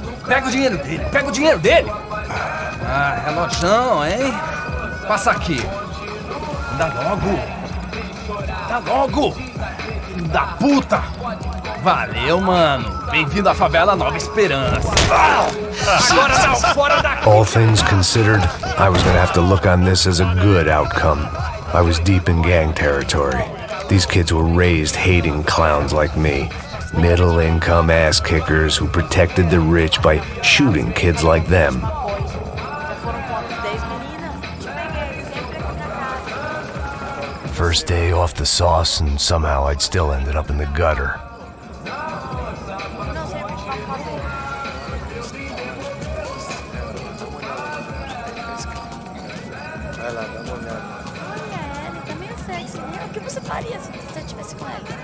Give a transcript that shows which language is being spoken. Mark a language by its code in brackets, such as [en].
[pt] Pega o dinheiro dele, Ah, relojão, hein? Passa aqui. Dá logo. Filho da puta. Valeu, mano. Bem-vindo à favela Nova Esperança. Agora não, fora daqui. [en] All things considered, I was gonna have to look on this as a good outcome. I was deep in gang territory. These kids were raised hating clowns like me. Middle-income ass-kickers who protected the rich by shooting kids like them. First day off the sauce, and somehow I'd still ended up in the gutter. [pt] O que você faria se você estivesse com ela?